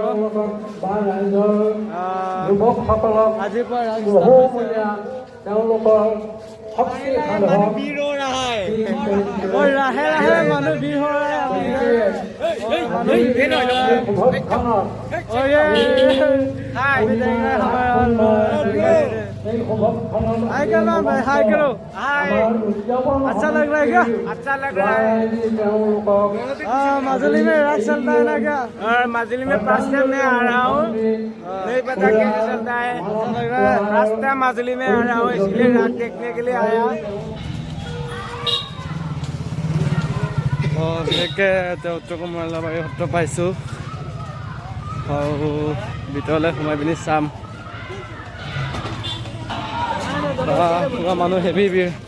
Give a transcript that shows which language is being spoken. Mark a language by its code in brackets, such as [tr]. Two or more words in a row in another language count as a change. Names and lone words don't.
[as] আজিৰ পৰা ৰাস লাহে লাহে মানুহ ভিৰ হয় [hi] हाय करो भाई हाय करो हाय अच्छा लग रहा है क्या अच्छा लग रहा है मजली में रात चलता है ना क्या और मजली में [en] first time [hi] मैं आ रहा हूँ नहीं पता कैसे चलता है [en] first time [hi] मजली में आ रहा हूँ इसलिए रात देखने के लिए आया [as] বিশেষকৈ উত্তৰ কমলাবাৰী সত্ৰ পাইছোঁ আৰু ভিতৰলৈ সোমাই পিনি চাম পুৰা মানুহ হেভি ভিৰ